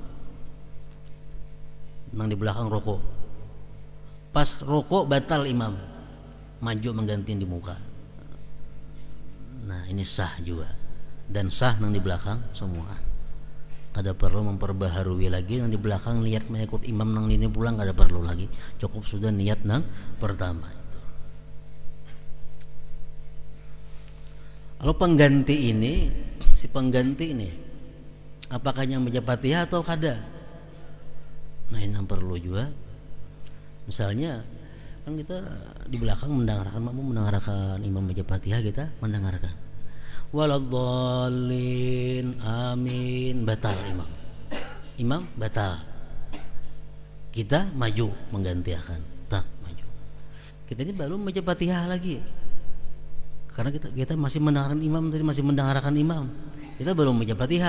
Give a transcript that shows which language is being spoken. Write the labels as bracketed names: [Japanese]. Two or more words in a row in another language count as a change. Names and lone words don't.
[Banjar] Nang di belakang rukuk. Pas rukuk batal imam. Maju mengganti di muka. Nah, ini sah juga. Dan sah nang di belakang semua. Kada perlu memperbaharui lagi nang di belakang niat mengikut imam nang ini pulang, kada perlu lagi. Cukup sudah niat nang pertama itu. Kalau pengganti ini, si pengganti ini apakah yang baca Fatihah atau kada? Nah, ini yang perlu juga. Misalnya kan kita di belakang mendengarkan imam baca Fatihah, kita mendengarkan [Arabic] ولا الضالين آمين, [Banjar] batal imam batal, kita maju menggantikan, tak maju, kita ini baru baca Fatihah lagi karena kita masih mendengarkan imam, tadi masih mendengarkan imam, kita belum baca Fatihah.